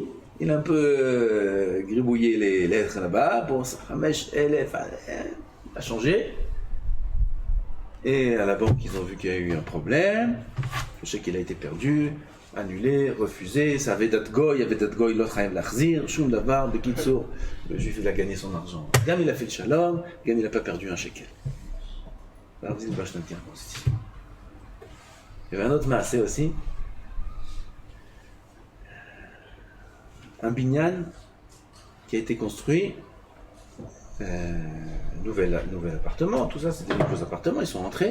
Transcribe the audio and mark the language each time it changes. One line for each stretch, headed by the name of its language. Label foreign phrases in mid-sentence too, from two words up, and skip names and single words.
French: Il a un peu gribouillé les lettres là-bas. Pour ça, il a changé. Et à la banque, ils ont vu qu'il y a eu un problème. Le chèque, il a été perdu. Annulé, refusé, ça avait date goy, l'autre a l'achzir,
Hebrew: שום דבר,
French: bekitsour, le juif il a gagné son argent. Gam il a fait le shalom, Gam il n'a pas perdu un shekel. Alors vous dites, bah je te tiens, il y avait un autre maasé aussi. Un binyan qui a été construit, nouvel appartement, tout ça, c'est des nouveaux appartements, ils sont entrés.